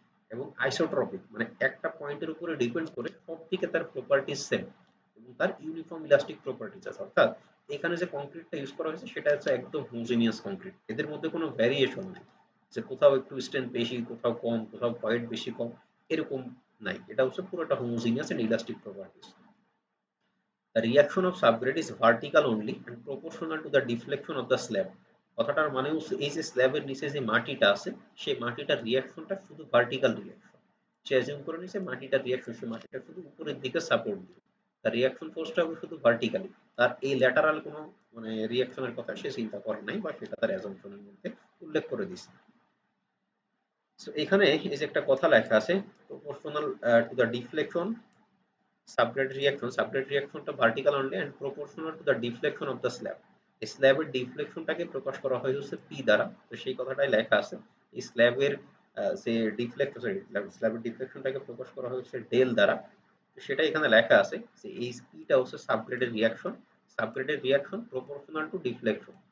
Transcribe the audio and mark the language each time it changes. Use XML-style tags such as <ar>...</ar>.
<bn>এবং আইসোট্রপিক মানে একটা পয়েন্টের উপরে ডিপেন্ড করে সব দিকে তার প্রপার্টিজ সেম, এবং তার ইউনিফর্ম ইলাস্টিক প্রপার্টিজ আছে। অর্থাৎ এখানে যে কংক্রিটটা ইউজ করা হয়েছে সেটা হচ্ছে একদম হোমোজিনিয়াস কংক্রিট, এদের মধ্যে কোনো ভ্যারিয়েশন নেই যে কোথাও একটু স্ট্রেংথ বেশি, কোথাও কম, কোথাও ভয়েড বেশি কম, এরকম নাই। এটা হচ্ছে পুরোটা homogeneous and elastic properties.</bn> <en>The reaction of subgrade is vertical only and proportional to the deflection of the slab.</en> <bn>কথাটার মানে হচ্ছে এই যে স্ল্যাবের নিচে যে মাটিটা আছে, সেই মাটিটার রিয়াকশনটা শুধু ভার্টিক্যাল রিয়াকশন। সে অ্যাজিউম করে নিছে মাটিটার রিয়াকশন, সে মাটিটা শুধু উপরের দিকে সাপোর্ট দিবে, তার রিয়াকশন ফোর্সটা হবে শুধু ভার্টিক্যালি। তার এই ল্যাটারাল কোনো মানে রিয়াকশনের কথা সে চিন্তা করে নাই বা সেটা তার অ্যাজাম্পশনের মধ্যে উল্লেখ করে দিছে। সো এখানে এই যে একটা কথা লেখা আছে, proportional to the deflection subgrade reaction.</bn> <en>Subgrade reactionটা vertical only and proportional to the deflection of the slab.</en> <bn>এই স্ল্যাবের ডিফ্লেকশনটাকে প্রকাশ করা হয় হচ্ছে পি দ্বারা। তো সেই কথাটাই লেখা আছে, এই স্ল্যাবের যে ডিফ্লেকশন, সরি, স্ল্যাবের ডিফ্লেকশনটাকে প্রকাশ করা হয়েছে ডেল দ্বারা। সেটা এখানে লেখা আছে যে এই পিটা হচ্ছে সাবগ্রেডের রিয়াকশন প্রপোর্শনাল টু ডিফ্লেকশন।</bn>